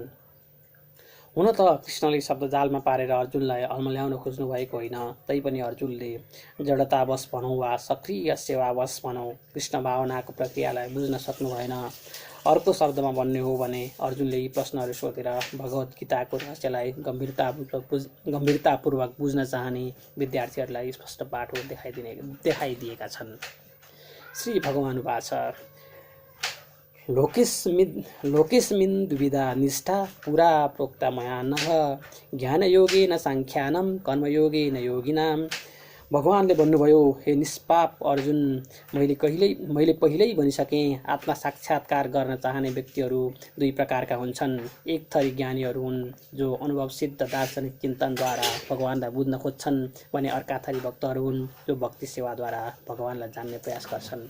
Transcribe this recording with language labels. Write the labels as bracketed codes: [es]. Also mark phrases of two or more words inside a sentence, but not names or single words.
[ne] हुन त कृष्णले शब्दजालमा पारेर अर्जुनलाई अल्मल्याउन खोज्नु भएको होइन, तैपनि अर्जुनले जडतावश भनौँ वा सक्रिय सेवावश भनौँ कृष्ण भावनाको प्रक्रियालाई बुझ्न सक्नु भएन। अर्को शब्दमा भन्ने हो भने अर्जुनले यी प्रश्नहरू सोधेर भगवत गीताको रहस्यलाई गम्भीरतापूर्वक बुझ्न चाहने विद्यार्थीहरूलाई स्पष्ट बाटो देखाइदिएका छन्। [sa] श्री भगवान् उवाच लोकेस्मिन् दुविधा निष्ठा पुरा प्रोक्ता मया नः ज्ञानयोगेन साङ्ख्यानं कर्मयोगेन योगिनाम्। [ne] भगवानले भन्नुभयो, हे निष्पाप अर्जुन, मैले पहिल्यै भनिसकेँ, आत्मा साक्षात्कार गर्न चाहने व्यक्तिहरू दुई प्रकारका हुन्छन्। एक थरी ज्ञानीहरू हुन् जो अनुभवसिद्ध दार्शनिक चिन्तनद्वारा भगवानलाई बुझ्न खोज्छन् भने अर्का थरी भक्तहरू हुन् जो भक्ति सेवाद्वारा भगवानलाई जान्ने प्रयास गर्छन्।